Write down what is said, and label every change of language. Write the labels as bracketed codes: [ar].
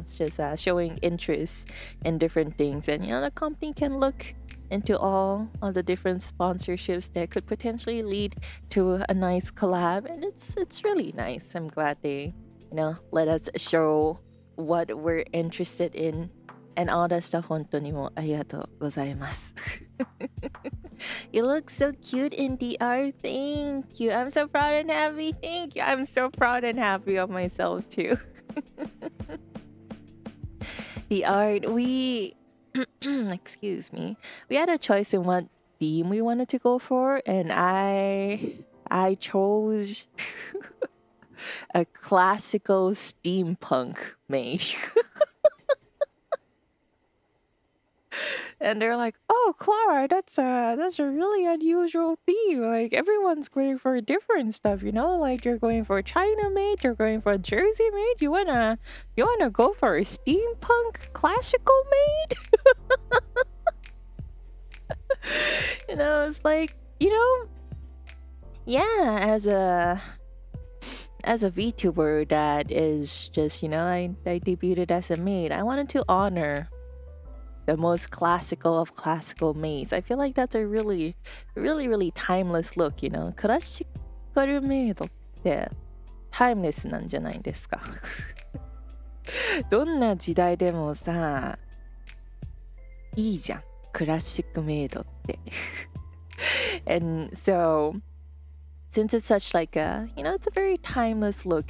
[en] It's just showing interest in different things. And, the company can look into all of the different sponsorships that could potentially lead to a nice collab, and it's really nice. I'm glad they let us show what we're interested in and all that stuff. [ja] 本当にもうありがとうございます。 [en] You look so cute in the art. Thank you. I'm so proud and happy. Thank you. I'm so proud and happy of myself too. The art, excuse me, we had a choice in what theme we wanted to go for, and I chose A classical steampunk maid. And they're like, "Oh, Klara, that's a really unusual theme. Like everyone's going for different stuff, you know? Like you're going for a China maid, you're going for a Jersey maid. You wanna go for a steampunk classical maid?" It's like, yeah, as a VTuber that is just, I debuted as a maid. I wanted to honor the most classical of classical maids. I feel like that's a really, really, really timeless look, [ja] クラシカルメイドってタイムレスなんじゃないですか。どんな時代でもさ、いいじゃん。クラシックメイドって。 [en] And so, since it's such like it's a very timeless look.